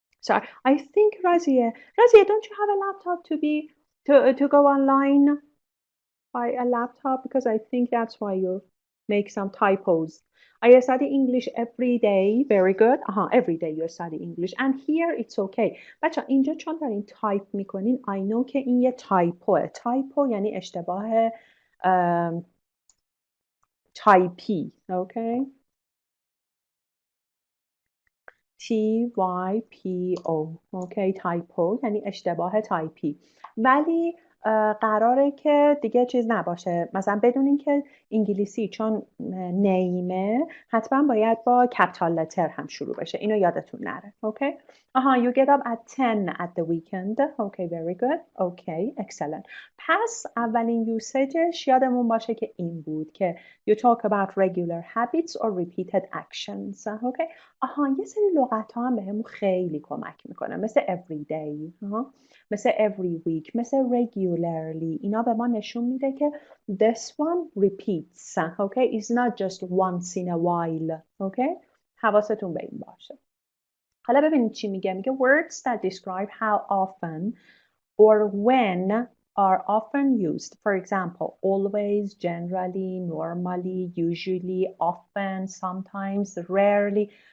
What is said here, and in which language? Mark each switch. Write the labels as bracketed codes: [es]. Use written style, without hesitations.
[en] I think Razia, don't you have a laptop to go online by a laptop? Because I think that's why you make some typos. I study English every day. Very good. Every day you study English. And here it's okay. [fa] بچه اینجا چون دارین تایپ میکنین [en] I know [fa] که این یه تایپو یعنی اشتباه تایپی. اوکی؟ TYPO. اوکی، تایپو یعنی اشتباه تایپی. ولی قراره که دیگه چیز نباشه، مثلا بدونین که انگلیسی چون نیمه حتما باید با کپیتال لتر هم شروع بشه، اینو یادتون نره. اوکی؟ [en] you get up at 10 at the weekend. Okay, very good. Okay, excellent. [fa] پس اولین یوسیجش یادمون باشه که این بود که [en] you talk about regular habits or repeated actions. [fa] اوکی؟ یه سری لغت ها هم بهمون خیلی کمک میکنه، مثل [en] every day، [fa] مثل [en] every week، [fa] مثل [en] regularly. [fa] اینا به ما نشون میده که [en] this one repeats. Okay? It's not just once in a while. Okay? [fa] حواستون به این باشه. حالا ببینید چی میگه. میگه [en] words that describe how often or when are often used. For example, always, generally, normally, usually, often, sometimes, rarely.